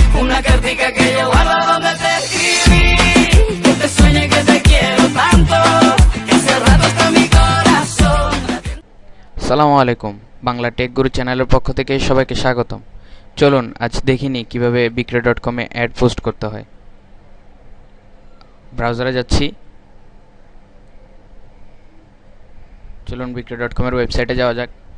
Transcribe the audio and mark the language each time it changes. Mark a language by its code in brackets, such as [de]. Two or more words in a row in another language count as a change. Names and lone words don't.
[es] una cartica que yo guardo donde te escribí, que te sueñe que te quiero tanto, que hace rato está mi corazón. [bn] আসসালামু আলাইকুম, বাংলা টেক গুরু চ্যানেলের পক্ষ থেকে সবাইকে স্বাগতম। চলুন আজ দেখিনি কিভাবে বিক্রয়.com-এ অ্যাড পোস্ট করতে হয়। ব্রাউজারে যাচ্ছি, চলুন বিক্রয়.com-এর ওয়েবসাইটে যাওয়া যাক।